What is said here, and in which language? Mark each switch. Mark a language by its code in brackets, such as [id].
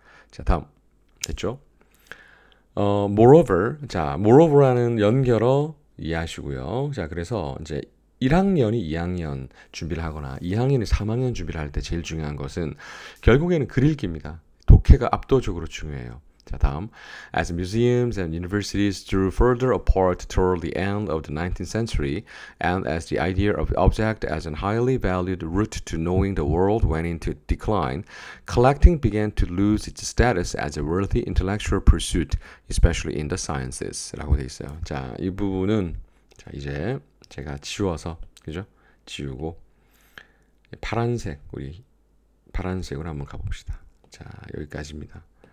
[ko] 자, 다음 됐죠? moreover, 자, moreover라는 연결어 이해하시고요. 자, 그래서 이제 1학년이 2학년 준비를 하거나 2학년이 3학년 준비를 할 때 제일 중요한 것은 결국에는 글 읽기입니다. 독해가 압도적으로 중요해요. 자, 다음. [en] As museums and universities drew further apart toward the end of the 19th century, and as the idea of the object as a highly valued route to knowing the world went into decline, collecting began to lose its status as a worthy intellectual pursuit, especially in the sciences. [ko] 라고 돼 있어요. 자, 이 부분은 자, 이제 제가 지워서, 그죠? 지우고 우리 파란색으로 한번 가봅시다. 자, 여기까지입니다.